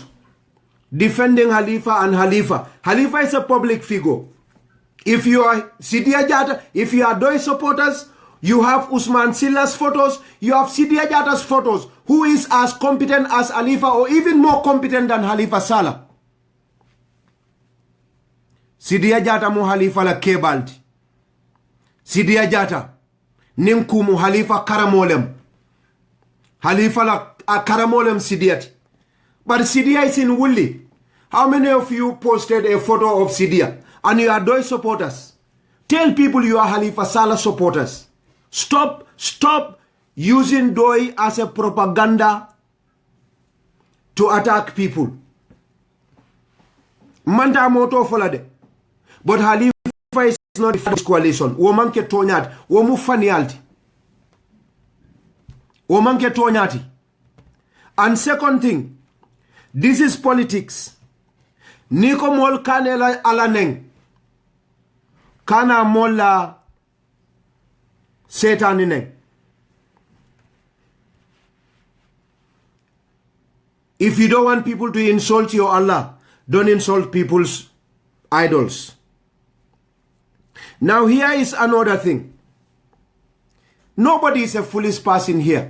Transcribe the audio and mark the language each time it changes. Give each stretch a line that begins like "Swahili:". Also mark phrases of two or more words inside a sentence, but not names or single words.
English: Defending Halifa and Halifa. Halifa is a public figure. If you are Sidia Jata, if you are Doi supporters, you have Usman Silla's photos, you have Sidia Jata's photos, who is as competent as Halifa or even more competent than Halifa Sallah.
Mandingo: Sidia Jata mu Halifa la kebalti. Sidia Jata ninku mu Halifa karamolem. Halifa la karamolem Sidiati.
English: But Sidia is in Wuli. How many of you posted a photo of Sidia? And you are Doi supporters. Tell people you are Halifa Sallah supporters. Stop using Pdois as a propaganda to attack people.
Mandingo: Manta moto folade.
English: But Halifa is not this coalition.
Mandingo: Woman ke tonyat. Womu fanialti. Woman ke tonyati.
English: And second thing, this is politics.
Mandingo: Niko mol kanela alaneng. Kana mola Satan ineng.
English: If you don't want people to insult your Allah, don't insult people's idols. Now here is another thing. Nobody is a foolish person here.